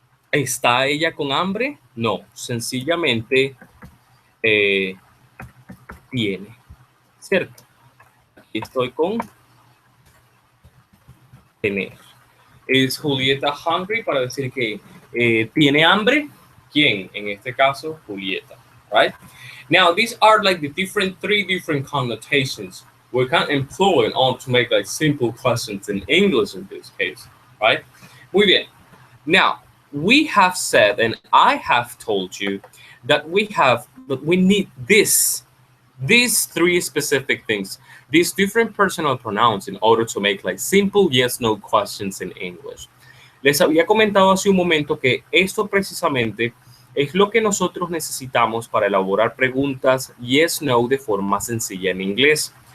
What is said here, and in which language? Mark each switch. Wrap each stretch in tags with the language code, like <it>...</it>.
<es>¿Está ella con hambre? No. Sencillamente eh, tiene. ¿Cierto? Aquí estoy con tener. ¿Es Julieta hungry para decir que tiene hambre? ¿Quién? En este caso, Julieta.</es> <en>Right? Now, these are like the three different connotations we can employ in order to make like simple questions in English in this case. Right?</en> <es>Muy bien.</es> <en>Now, we have said, and I have told you that we need these three specific things, these different personal pronouns in order to make like simple yes no questions in English.</en> <es>Les había comentado hace un momento que esto precisamente es lo que nosotros necesitamos para elaborar preguntas yes no de forma sencilla en inglés.</es>